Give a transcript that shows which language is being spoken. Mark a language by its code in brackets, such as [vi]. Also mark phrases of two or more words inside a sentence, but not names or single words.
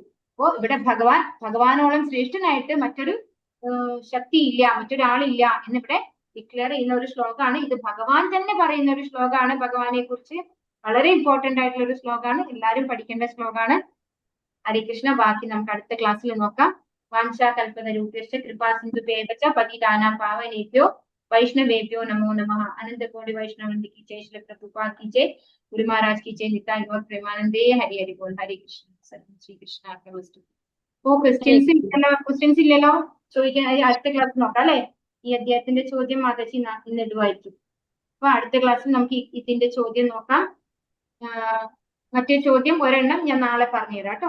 [ml] അപ്പോ ഇവിടെ ഭഗവാനോളം ശ്രേഷ്ഠനായിട്ട് മറ്റൊരു ശക്തിയില്ല, മറ്റൊരാളില്ല എന്നിവിടെ ഡിക്ലെയർ ചെയ്യുന്ന ഒരു ശ്ലോകമാണ്. ഇത് ഭഗവാൻ തന്നെ പറയുന്ന ഒരു ശ്ലോകമാണ്. ഭഗവാനെ കുറിച്ച് വളരെ ഇമ്പോർട്ടന്റ് ആയിട്ടുള്ള ഒരു ശ്ലോകമാണ്, എല്ലാവരും പഠിക്കേണ്ട ശ്ലോകമാണ്. ഹരേ കൃഷ്ണ. ബാക്കി നമുക്ക് അടുത്ത ക്ലാസ്സിൽ നോക്കാം. [sa] വാഞ്ചാ കൽപതരൂപേശ്ച കൃപാ സിന്ധുഭേവച പതിതാനാം പാവനേഭ്യോ വൈഷ്ണവേഭ്യോ നമോ നമഃ. അനന്ത കോടി വൈഷ്ണവന്തി [hi] की जय, श्री प्रभुपाद की जय, गुरु महाराज की जय, निताय गौर प्रेमानंदे. हरि हरि बोल. हरे कृष्ण. [ml] ശ്രീ കൃഷ്ണ. ഓ ക്വസ്റ്റ്യൻസ് ഇല്ലല്ലോ, ചോദിക്കാൻ അടുത്ത ക്ലാസ് നോക്കാം അല്ലെ. ഈ അധ്യായത്തിന്റെ ചോദ്യം മാതാജി ഇന്ന് ഇടുവായിരിക്കും. അപ്പൊ അടുത്ത ക്ലാസ്സിൽ നമുക്ക് ഇതിന്റെ ചോദ്യം നോക്കാം. മറ്റേ ചോദ്യം ഒരെണ്ണം ഞാൻ നാളെ പറഞ്ഞുതരാം കേട്ടോ.